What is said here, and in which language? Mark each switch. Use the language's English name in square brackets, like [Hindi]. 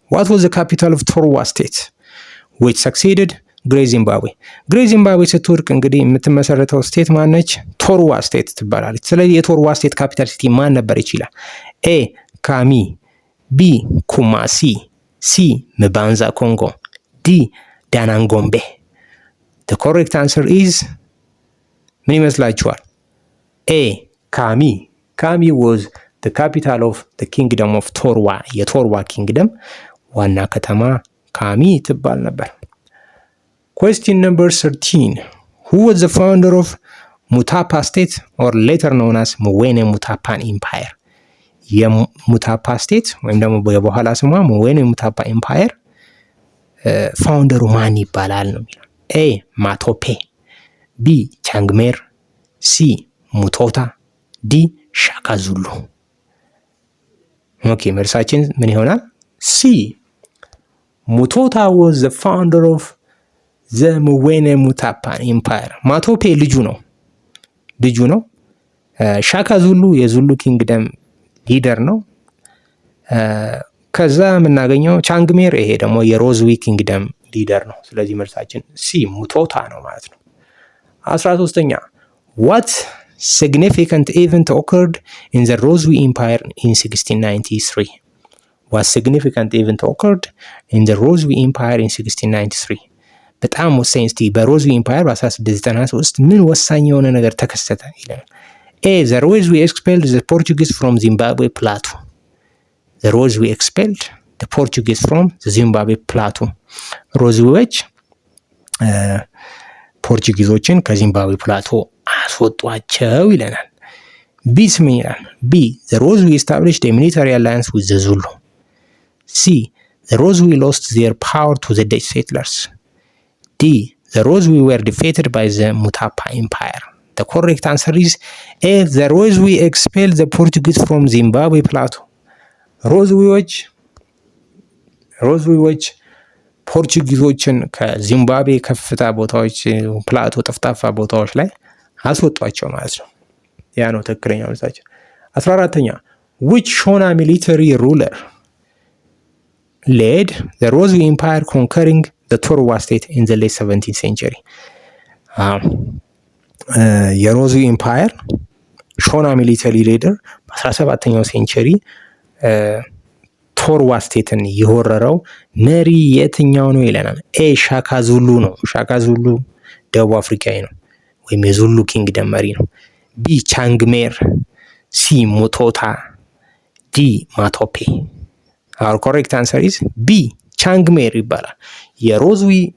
[English] What was the capital of Torwa state which succeeded ግሬት ዚምባብዌ? [Amharic] ግሬት ዚምባብዌ ስትወድቅ እንግዲህ የምትመሰረተው ስቴት ማነች? ቶርዋ ስቴት ትባላለች። ስለዚህ የቶርዋ ስቴት ካፒታል ሲቲ ማን ነበር ይችላል? ኤ ካሚ፣ ቢ ኩማሲ፣ ሲ ምባንዛ ኮንጎ፣ ዲ ዳናንጎምቤ። [English] the correct answer is [Amharic] ምን ይመስላችኋል? [English] ኤ ካሚ was the capital of the kingdom of Torwa. [Amharic] የቶርዋ ኪንግደም ዋና ከተማ ካሚ ትባል ነበር። [English] Question number 13. Who was the founder of Mutapa state or later known as Mwene Mutapan empire? [Amharic] የሙታፓ ስቴት ወይም ደግሞ በኋላ ስሟ Mwene Mutapa empire ፋውንደሩ ማን ይባላል ነው የሚለው። ኤ ማቶፔ፣ ቢ ቻንግሜር፣ ሲ ሙቶታ፣ ዲ ሻካ ዙሉ። ኦኬ መልሳችን ምን ይሆናል? [English] ሲ ሙቶታ was the founder of the Mwene Mutapa empire. [Amharic] ማቶፔ ልጁ ነው። ሻካ ዙሉ የዙሉ ኪንግደም ሊደር ነው። ከዛ የምናገኘው ቻንግሜር፣ ይሄ ደግሞ የሮዝዊ ኪንግደም ሊደር ነው። ስለዚህ መልሳችን ሲ ሙቶታ ነው ማለት ነው። 13ኛ [English] what significant event occurred in the Rozwi empire in 1693? what significant event occurred in the Rozwi empire in 1693? [Amharic] በጣም ወሳኝ። እስቲ በሮዝዊ ኢምፓየር በ1693 ምን ወሳኝ የሆነ ነገር ተከሰተ ይላል። ኤ [English] the Rozwi expelled the Portuguese from Zimbabwe plateau. the Rozwi expelled the Portuguese from the Zimbabwe plateau. [Amharic] ሮዝዊዎች ፖርቹጊዞችን ከዚምባብዌ ፕላቶ አስወጧቸው ይለናል። ቢስ ምን ይላል? [English] ቢ the Rozwi established a military alliance with the Zulu. C the Rozwi lost their power to the Dutch settlers. D the Rozwi were defeated by the Mutapa empire. the correct answer is A the Rozwi expelled the Portuguese from Zimbabwe plateau. [Amharic] ሮዝዊዎች ፖርቹጊዞችን ከዚምባብዌ ከፍታ ቦታዎች ፕላቶ ጠፍጣፋ ቦታዎች ላይ አስወጧቸው ማለት ነው። ያ ነው ትክክለኛው መልሳችን። 14ኛ [English] which Shona military ruler led the Rozwi empire conquering the Torwa state in the late 17th century? [Amharic] የሮዝዊ ኢምፓየር ሾና ሚሊተሪ ሊደር በ17ኛው ሴንቸሪ ቶርዋ ስቴትን የወረረው መሪ የትኛው ነው ይለናል። ኤ ሻካ ዙሉ ነው። ሻካ ዙሉ ደቡብ አፍሪካዊ ነው ወይም የዙሉ ኪንግደም መሪ ነው። ቢ ቻንግሜር፣ ሲ ሙቶታ፣ ዲ ማቶፔ። [English] our correct answer is B [Amharic] ቻንግሜር ይባላል። የሮዝዊ